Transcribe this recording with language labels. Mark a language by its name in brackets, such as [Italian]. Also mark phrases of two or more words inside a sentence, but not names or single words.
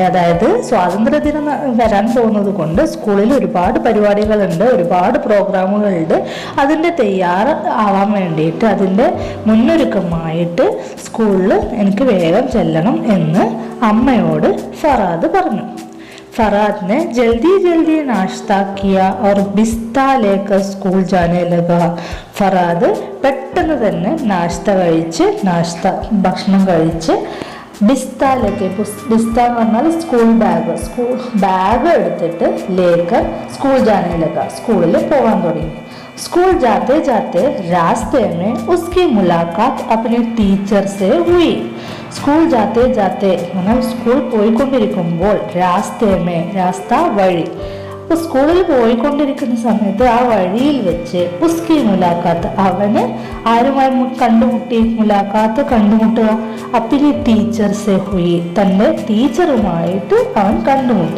[Malayalam] അതായത് സ്വാതന്ത്ര്യദിനം വരാൻ പോകുന്നത് കൊണ്ട് സ്കൂളിൽ ഒരുപാട് പരിപാടികളുണ്ട്, ഒരുപാട് പ്രോഗ്രാമുകളുണ്ട്. അതിൻ്റെ തയ്യാറാവാൻ വേണ്ടിയിട്ട്, അതിൻ്റെ മുന്നൊരുക്കമായിട്ട് സ്കൂളിൽ എനിക്ക് വേഗം ചെല്ലണം എന്ന് അമ്മയോട് ഫറാദ് പറഞ്ഞു. [Hindi] फराद ने जल्दी जल्दी नाश्ता किया और बिस्ता लेकर स्कूल जाने लगा. [Malayalam] ഫറാദ് പെട്ടെന്ന് തന്നെ ഭക്ഷണം കഴിച്ച് ബിസ്താലേക്ക്, ബിസ്ത എന്ന് പറഞ്ഞാൽ സ്കൂൾ ബാഗ് എടുത്തിട്ട് [Hindi] लेकर स्कूल जाने लगा, [Malayalam] സ്കൂളിൽ പോകാൻ തുടങ്ങി. [Hindi] स्कूल जाते जाते रास्ते में उसकी मुलाकात अपने टीचर से हुई. स्कूल जाते जाते मतलब स्कूल [Malayalam] പോയിക്കൊണ്ടിരിക്കുമ്പോൾ രാസ്ത വഴി, അപ്പോൾ സ്കൂളിൽ പോയിക്കൊണ്ടിരിക്കുന്ന സമയത്ത് ആ വഴിയിൽ വെച്ച് [Hindi] उसकी मुलाकात, [Malayalam] അവന് ആരുമായി കണ്ടുമുട്ടുക, [Hindi] अपनी टीचर से हुई, [Malayalam] തൻ്റെ ടീച്ചറുമായിട്ട് അവൻ കണ്ടുമുട്ടി.